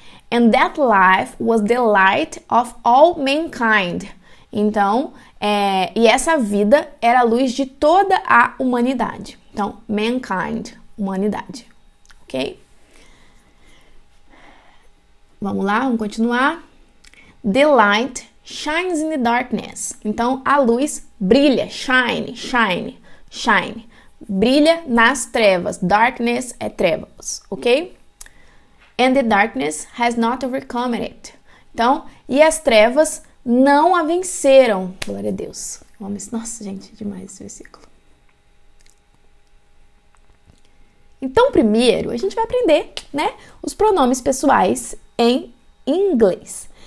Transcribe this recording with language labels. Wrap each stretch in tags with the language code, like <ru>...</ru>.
<en>And that life was the light of all mankind.</en> <pt>Então, e essa vida era a luz de toda a humanidade. Então, mankind, humanidade. Ok? Vamos lá, vamos continuar.</pt> <en>The light shines in the darkness.</en> <pt>Então, a luz brilha,</pt> <en>shine, shine, shine.</en> <pt>Brilha nas trevas. Darkness é trevas, ok?</pt> <en>And the darkness has not overcome it.</en> <pt>Então, e as trevas não a venceram. Glória a Deus. Nossa, gente, demais esse versículo. Então, primeiro, a gente vai aprender, os pronomes pessoais em inglês.</pt>